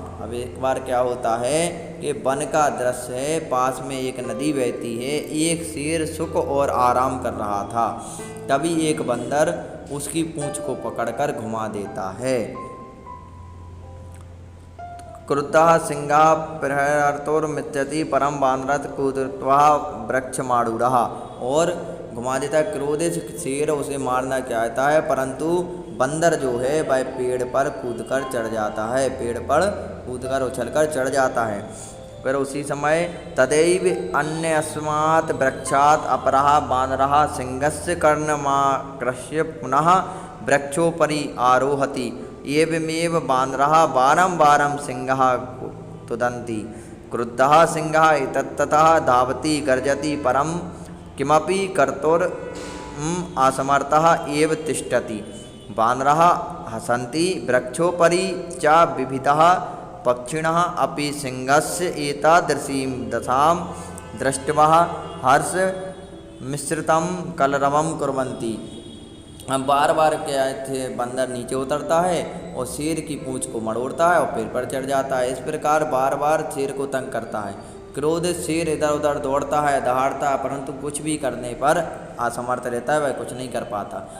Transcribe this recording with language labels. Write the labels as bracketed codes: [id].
[hi] अब एक बार क्या होता है कि वन का दृश्य है, पास में एक नदी बहती है, एक शेर सुख और आराम कर रहा था। तभी एक बंदर उसकी पूंछ को पकड़कर घुमा देता है। [sa] क्रुद्धः सिंहः प्रहर्तुर्मिच्छति परं वानरः कूर्दित्वा वृक्षमारूढ़ः। [hi] और घुमा देता, क्रोधित शेर उसे मारना चाहता है परंतु बंदर जो है वह पेड़ पर कूदकर चढ़ जाता है, पेड़ पर कूदकर उछलकर चढ़ जाता है। फिर उसी समय [sa] तदैव अन्यस्मात् वृक्षात् अपरः वानरः सिंहस्य कर्णमाकृष्य पुनः वृक्षोपरि आरोहति। एवमेव वानरः वारं वारं सिंहः तुदन्ति। क्रुद्धः सिंहः इतस्ततः धावति गर्जति परं किमपि कर्तुम् असमर्थः एव तिष्ठति। वानरः हसन्ति वृक्षोपरि च विविधः पक्षिणः अपि सिंहस्य एतादृशीं दशां दृष्ट्वा हर्ष मिश्रितं कलरवं कुर्वन्ति। [hi] हम बार बार क्या थे, बंदर नीचे उतरता है और शेर की पूंछ को मरोड़ता है और पेड़ पर चढ़ जाता है। इस प्रकार बार बार शेर को तंग करता है। क्रोधित शेर इधर उधर दौड़ता है, दहाड़ता है, परंतु कुछ भी करने पर असमर्थ रहता है, वह कुछ नहीं कर पाता।